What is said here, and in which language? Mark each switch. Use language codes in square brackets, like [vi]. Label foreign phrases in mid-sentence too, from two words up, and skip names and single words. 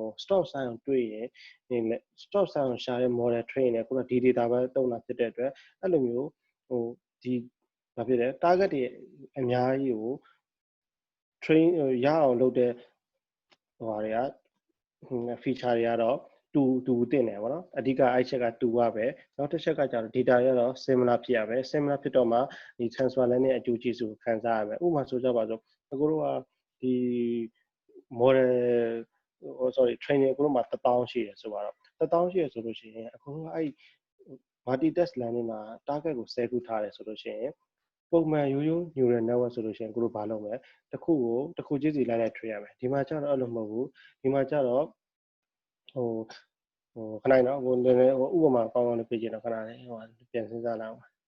[en] stop sign [my] ကိုတွေ့ရင် [en] stop sign [my] ကိုရှာတဲ့ [en] model train [my] နဲ့ခုနဒီ data ပဲတုံးတာဖြစ်တဲ့အတွက်အဲ့လိုမျိုးဒီဘာဖြစ်လဲ target တွေအများကြီးကို train ရအောင်လုပ်တဲ့တွေက feature တွေကတော့တူတင်တယ်ပေါ့နော်အဓိကအဲ့ချက်ကတူပါပဲနောက်တစ်ချက်ကကျတော့ data ရတော့ similar ဖြစ်ရမယ် similar ဖြစ်တော့မှဒီ transfer learning အကျိုးကျေးဇူးကိုခံစားရမယ်ဥပမာဆိုကြပါစို့အခုတို့ကဒီ [en] model training [my] အခုတို့မှာ1000ရှိတယ်ဆိုတော့1000ရှိရဆိုလို့ရှိရင်အခုတို့ကအဲ့ [en] multi task learning [my] မှာ target ကို10ခုထားတယ်ဆိုလို့ရှိရင်ပုံမှန်ရိုး [en] neural network [my] ဆိုလို့ရှိရင်ကိုတို့ဘာလုပ်မလဲတစ်ခုချင်းစီလိုက် train ရမယ်ဒီမှာကျတော့အဲ့လိုမဟုတ်ဘူးဒီမှာကျတော့ခဏနော်ကိုနည်းနည်းဥပမာကောင်းကောင်းလေးပြကြည့်တော့ခဏလေးပြန်စဉ်းစားလိုက်